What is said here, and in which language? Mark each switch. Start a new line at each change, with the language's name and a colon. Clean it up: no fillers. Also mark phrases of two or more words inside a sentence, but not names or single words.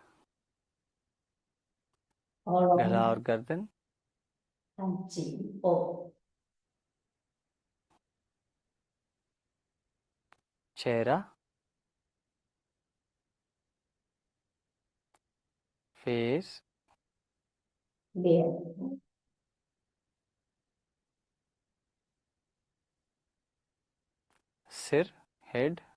Chinese: 喉
Hindi: गला और
Chinese: 咙
Hindi: गर्दन,
Chinese: 和颈部，
Hindi: चेहरा, फेस,
Chinese: 脸、
Hindi: सिर, हेड,